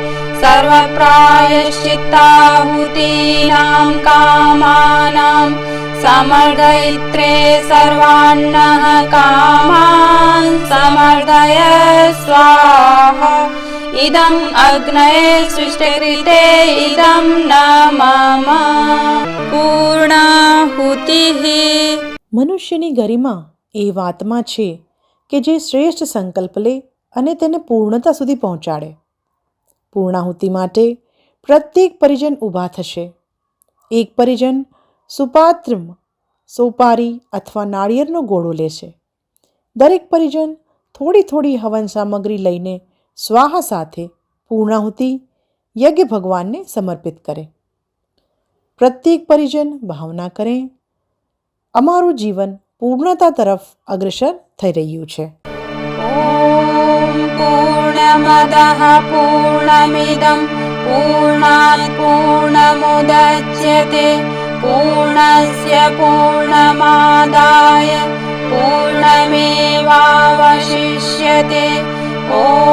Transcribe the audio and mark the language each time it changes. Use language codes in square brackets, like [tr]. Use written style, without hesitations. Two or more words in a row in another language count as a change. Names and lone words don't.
[sa] सर्वप्रायश्चित्ताहुतीनां कामानां समर्दयित्रे सर्वान्नः कामान् समर्दय स्वाहा इदम् अग्नये सृष्टकृते इदं न मम पूर्णाहुतिः [gu] મનુષ્યની ગરિમા એ વાતમાં છે કે જે શ્રેષ્ઠ સંકલ્પ લે અને તેને પૂર્ણતા સુધી પહોંચાડે. પૂર્ણાહુતિ માટે પ્રત્યેક પરિજન ઊભા થશે. એક પરિજન સુપાત્રમ સોપારી અથવા નાળિયેરનો ગોળો લેશે. દરેક પરિજન થોડી થોડી હવન સામગ્રી લઈને સ્વાહા સાથે પૂર્ણાહુતિ યજ્ઞ ભગવાનને સમર્પિત કરે. પ્રત્યેક પરિજન ભાવના કરે, અમારું જીવન પૂર્ણતા તરફ અગ્રસર થઈ રહ્યું છે. [sa] ॐ पूर्णमदः पूर्णमिदं पूर्णात् पूर्णमुदच्यते पूर्णस्य पूर्णमादाय पूर्णमेवावशिष्यते ॐ